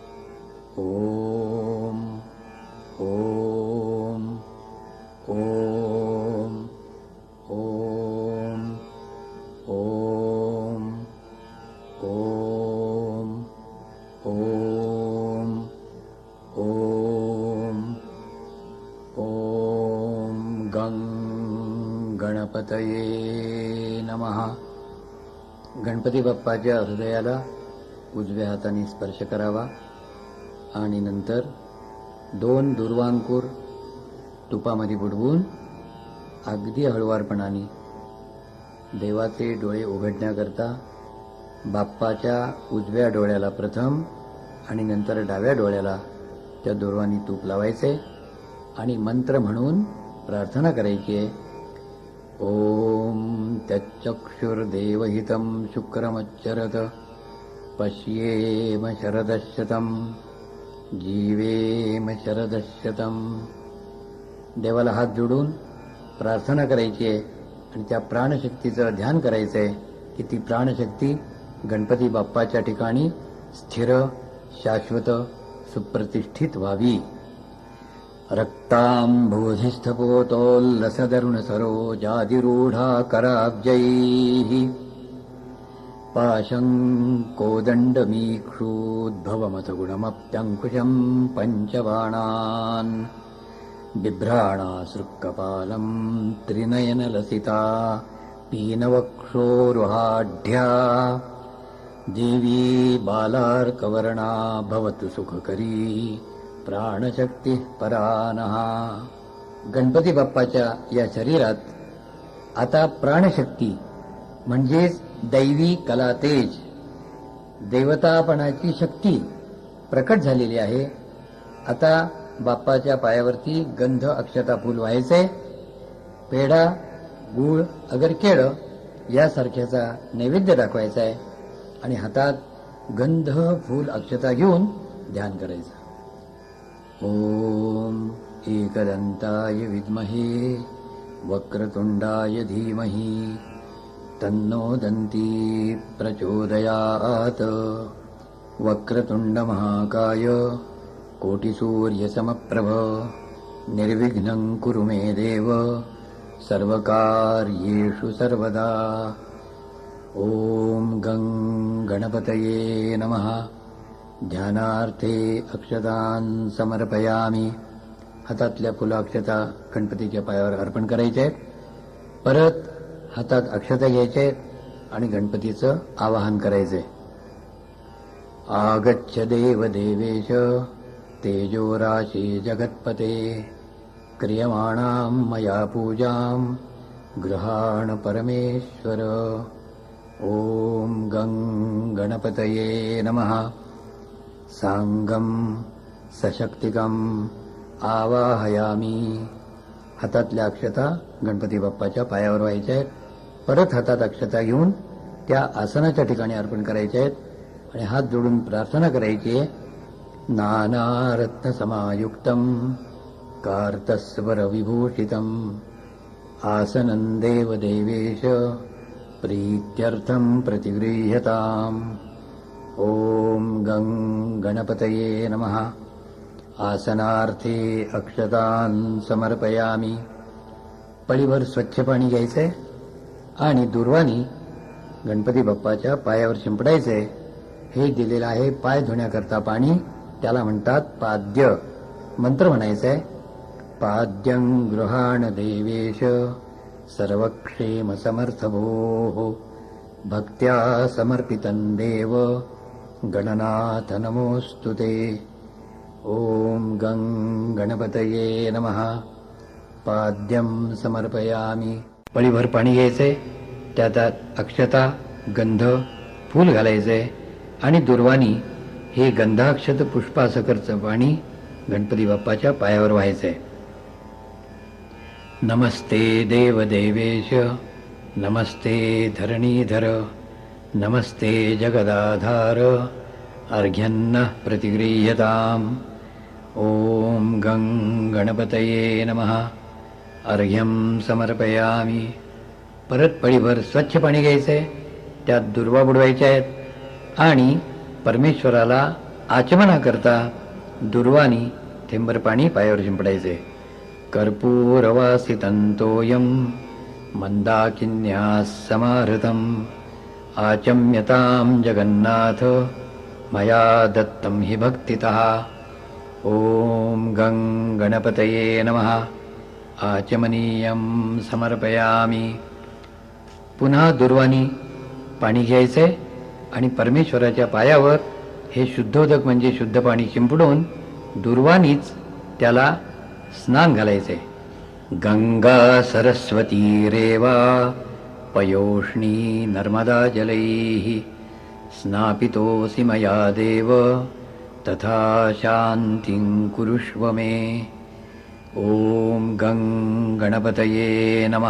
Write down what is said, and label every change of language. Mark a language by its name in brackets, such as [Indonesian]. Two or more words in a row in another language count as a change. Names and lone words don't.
[Sanskrit] ओम ओम ओम ओम ओम ओम ओम ओम ओम गं गणपतये नमः. [Marathi] गणपती बाप्पाच्या हृदयाला उजव्या हाताने स्पर्श करावा आणि नंतर 2 दूर्वांकूर तुपामध्ये बुडवून अगदी हळुवारपणाने देवाचे डोळे उघडण्याकरता बाप्पाच्या उजव्या डोळ्याला प्रथम आणि नंतर डाव्या डोळ्याला त्या दोरवानी तूप लावायचे आणि मंत्र म्हणून प्रार्थना करायची आहे. [Sanskrit] ओम तच्चक्षुर्देवहितं शुक्रमच्चरत पश्येम शरदशतं जीवेम शरदशतं. [Marathi] देवाला हात जोडून प्रार्थना करायची आहे आणि त्या प्राणशक्तीचं ध्यान करायचं आहे की ती प्राणशक्ती गणपती बाप्पाच्या ठिकाणी स्थिर, शाश्वत, सुप्रतिष्ठित व्हावी. [Sanskrit] रक्तांबोधिस्थपोतोल्लसदरुण सरोजादिरूढा कराब्जैः पाशं कोदण्डमीक्षूद्भवमथगुणमप्यङ्कुशं पञ्चबाणान् बिभ्राणासृक्कपालं त्रिनयनलसिता पीनवक्षोरुहाढ्या देवी बालार्कवर्णा भवतु सुखकरी प्राणशक्ती परानः. [Marathi] गणपती बाप्पाच्या या शरीरात आता प्राणशक्ती म्हणजेच दैवी कला तेज, देवतापणाची शक्ती प्रकट झालेली आहे. आता बाप्पाच्या पायावरती गंध अक्षता फूल व्हायचे. पेढा, गूळ, अगर केळं यासारख्याचा नैवेद्य दाखवायचा आहे आणि हातात गंध फूल अक्षता घेऊन ध्यान करायचं. [Sanskrit] ओम एकदंताय विद्महे वक्रतुंडाय धीमहि तन्नो दंती प्रचोदयात. वक्रतुंड महाकाय कोटिसूर्यसमप्रभ निर्विघ्नं कुरु मे देव सर्वकार्येषु सर्वदा. ओम गं गणपतये नमः. ध्यानार्थे अक्षतान् समर्पयामि. [Marathi] हातातल्या फुलाक्षता गणपतीच्या पायावर अर्पण करायचे. परत हातात अक्षता घ्यायचे आणि गणपतीचं आवाहन करायचे. [Sanskrit] आगच्छ देव देवेश तेजोराशि जगत्पते क्रियमाणां मया पूजां गृहाण परमेश्वर. ओम गं गणपतये नमः. सांगम सशक्तिकम आवाहयामी. [Marathi] हातातल्या अक्षता गणपती बाप्पाच्या पायावर व्हायच्या आहेत. परत हातात अक्षता घेऊन त्या आसनाच्या ठिकाणी अर्पण करायच्या आहेत आणि हात जोडून प्रार्थना करायची आहे. [Sanskrit] नानारत्नसमायुक्तं कार्तस्वरविभूषितं आसनं देवदेवेश प्रीत्यर्थं प्रतिगृह्यताम्. ओम गं गणपतये नमः. आसनार्थे अक्षतान् समर्पयामि. [Marathi] पळीभर स्वच्छ पाणी घ्यायचंय आणि दुर्वानी गणपती बाप्पाच्या पायावर शिंपडायचे. हे दिलेलं आहे पाय धुण्याकरता पाणी, त्याला म्हणतात पाद्य. मंत्र म्हणायचंय. [Sanskrit] पाद्यं गृहाण देवेश सर्वक्षेम समर्थ भोः भक्त्या समर्पितं देव गणनाथ नमोस्तुते. ओम गं गणपतये नमः. पाद्यं समर्पयामि. [Marathi] पळीभर पाणी घ्यायचे, त्यात अक्षता, गंध, फूल घालायचे आणि दुर्वाणी हे गंधाक्षत पुष्पासकरचं पाणी गणपती बाप्पाच्या पायावर व्हायचे. [Sanskrit] नमस्ते देवदेवेश, नमस्ते धरणीधर, नमस्ते जगदाधार, अर्घ्यन्नः प्रतिगृह्यताम्. ॐ गं गणपतये नमः. अर्घ्यं समर्पयामी. [Marathi] परत पळीभर स्वच्छ पाणी घ्यायचं आहे, त्यात दुर्वा बुडवायच्या आहेत आणि परमेश्वराला आचमनाकरता दुर्वानी थेंबर पाणी पायावर शिंपडायचे. [Sanskrit] कर्पूरवासितंतोयं मंदाकिन्याः समाहृतम् आचम्यतां जगन्नाथ मया दत्तं हि भक्तितः. ॐ गं गणपतये नमः. आचमनीयं समर्पयामि. [Marathi] पुन्हा दुर्वानी पाणी घ्यायचे आणि परमेश्वराच्या पायावर हे शुद्धोदक म्हणजे शुद्ध पाणी शिंपडून दुर्वानीच त्याला स्नान घालायचे. [Sanskrit] गंगा सरस्वती रेवा पयोष्णी नर्मदा जलैः स्नापितोऽसि मया देव तथा शान्तिं कुरुष्व मे. ॐ गं गणपतये नमः.